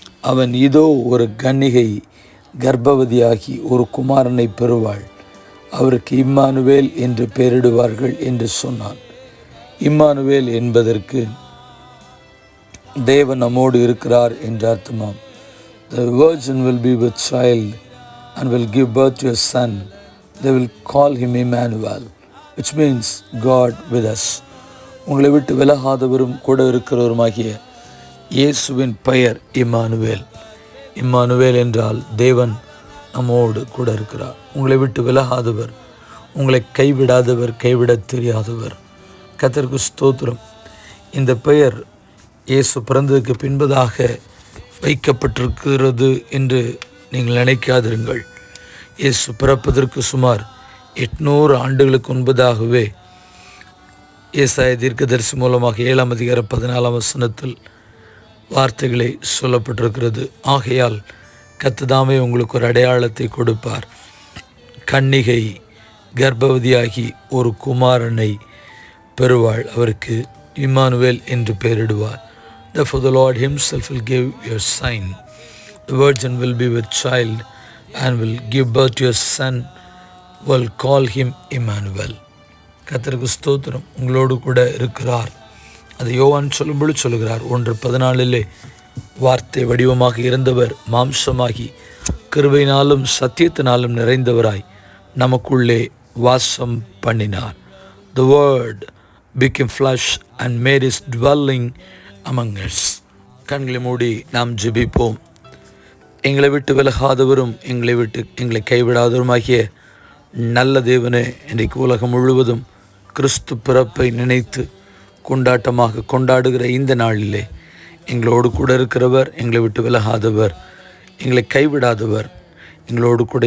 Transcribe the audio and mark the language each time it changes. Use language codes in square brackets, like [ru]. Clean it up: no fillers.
[ta] அவன் இதோ ஒரு கன்னிகை கர்ப்பவதியாகி ஒரு குமாரனை பெறுவாள், அவருக்கு இம்மானுவேல் என்று பெயரிடுவார்கள் என்று சொன்னான். இம்மானுவேல் என்பதற்கு தேவன் நம்மோடு இருக்கிறார் என்று அர்த்தமாம். [en] The virgin will be with child and will give birth to a son. They will call him Emmanuel, which means God with us. [ta] உங்களை விட்டு விலகாதவரும் கூட இருக்கிறவருமாகிய இயேசுவின் பெயர் இம்மானுவேல். இம்மானுவேல் என்றால் தேவன் நம்மோடு கூட இருக்கிறார். உங்களை விட்டு விலகாதவர், உங்களை கைவிடாதவர், கைவிடத் தெரியாதவர். கர்த்தருக்கு ஸ்தோத்திரம். இந்த பெயர் இயேசு பிறந்ததுக்கு பின்பதாக வைக்கப்பட்டிருக்கிறது என்று நீங்கள் நினைக்காதிருங்கள். இயேசு பிறப்பதற்கு சுமார் 800 ஆண்டுகளுக்கு முன்பதாகவே ஏசாயா தீர்க்கதரிசி மூலமாக 7:14 வார்த்தைகளை சொல்லப்பட்டிருக்கிறது. ஆகையால் கர்த்ததாமே உங்களுக்கு ஒரு அடையாளத்தை கொடுப்பார். கன்னிகை கர்ப்பவதியாகி ஒரு குமாரனை பெறுவாள், அவருக்கு இம்மானுவேல் என்று பெயரிடுவார். [en] Therefore the Lord himself will give you a sign. The virgin will be with child and will give birth to a son, will call him Emmanuel. [ta] கர்த்தருக்கு ஸ்தோத்திரம். உங்களோடு கூட இருக்கிறார். அது யோவான் சொல்லும்பொழுது சொல்கிறார், 1:14 வார்த்தை வடிவமாக இருந்தவர் மாம்சமாகி கிருபையினாலும் சத்தியத்தினாலும் நிறைந்தவராய் நமக்குள்ளே வாசம் பண்ணினார். [en] The word became flesh and made his dwelling among us. [ta] கண்களை மூடி நாம் ஜெபிப்போம். எங்களை விட்டு விலகாதவரும் எங்களை கைவிடாதவருமாகிய நல்ல தேவனே, இன்றைக்கு உலகம் முழுவதும் கிறிஸ்து பிறப்பை நினைத்து கொண்டாட்டமாக கொண்டாடுகிற இந்த நாளிலே எங்களோடு கூட இருக்கிறவர், எங்களை விட்டு விலகாதவர், எங்களை கைவிடாதவர், எங்களோடு கூட